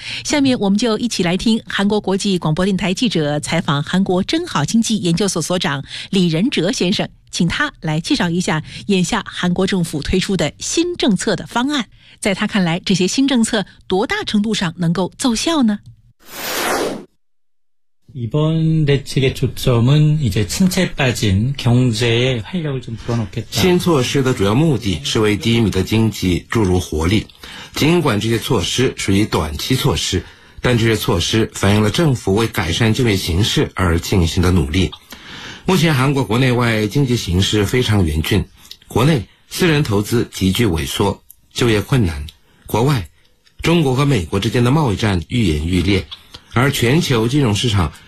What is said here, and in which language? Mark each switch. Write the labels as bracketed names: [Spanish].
[Chinese] 下面我们就一起来听韩国国际广播电台记者采访韩国真好经济研究所所长李仁哲先生，请他来介绍一下眼下韩国政府推出的新政策的方案。在他看来，这些新政策多大程度上能够奏效呢？ [Korean] 이번대책의초점은이제침체빠진경제의활력을좀불어넣겠다 [Chinese] 新措施的主要目的是为低迷的经济注入活力。尽管这些措施属于短期措施，但这些措施反映了政府为改善就业形势而进行的努力。目前韩国国内外经济形势非常严峻，国内私人投资急剧萎缩，就业困难，国外中国和美国之间的贸易战愈演愈烈，而全球金融市场